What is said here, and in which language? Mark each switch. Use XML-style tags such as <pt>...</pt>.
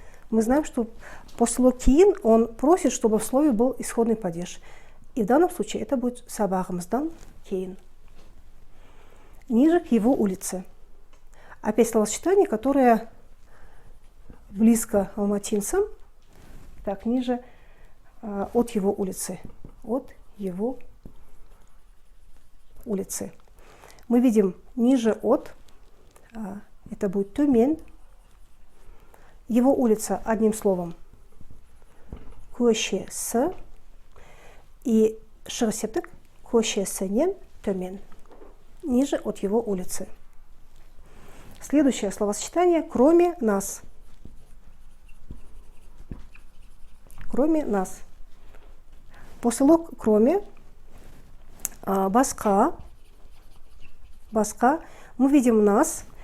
<ru>Мы знаем, что послелог кейін, он просит, чтобы в слове был исходный падеж. И в данном случае это будет</ru> <kk>сабағымыздан кейін.</kk> <ru>Ниже к его улице. Опять словосочетание, которое близко алматинцам. Так, ниже от его улицы. От его улицы. Мы видим ниже от, это будет төмен. Его улица одним словом. Көшесі.</ru> <kk>И шығыс септік көшесінен төмен.</kk> <ru>Ниже от его улицы. Следующее словосочетание кроме нас. Кроме нас. Послелог кроме, басқа. Басқа. Мы видим нас.</ru>